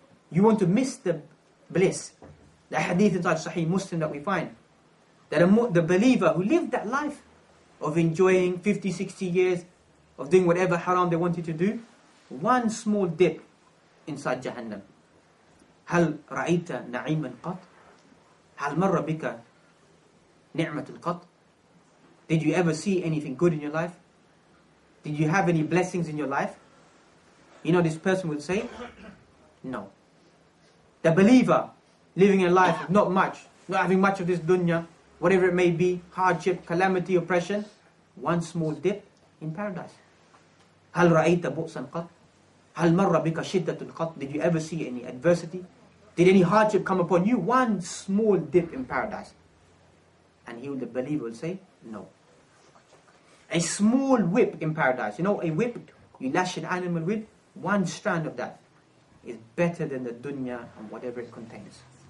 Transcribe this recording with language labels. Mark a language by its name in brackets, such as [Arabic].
[English] You want to miss the bliss. The hadith inside Sahih Muslim that we find, that the believer who lived that life of enjoying 50, 60 years, of doing whatever haram they wanted to do, one small dip inside Jahannam. [Arabic] هل رأيت نعيما قط؟ هل مر بك نعمة قط? [English] Did you ever see anything good in your life? Did you have any blessings in your life? You know, this person will say, no. The believer living a life of not much, not having much of this dunya, whatever it may be, hardship, calamity, oppression, one small dip in paradise. [Arabic] هل رأيت بؤسا قط؟ هل مر بك شدة قط? [English] Did you ever see any adversity? Did any hardship come upon you? One small dip in paradise. And he, the believer, will say, no. A small whip in paradise. You know, a whip, you lash an animal with, one strand of that is better than the dunya and whatever it contains.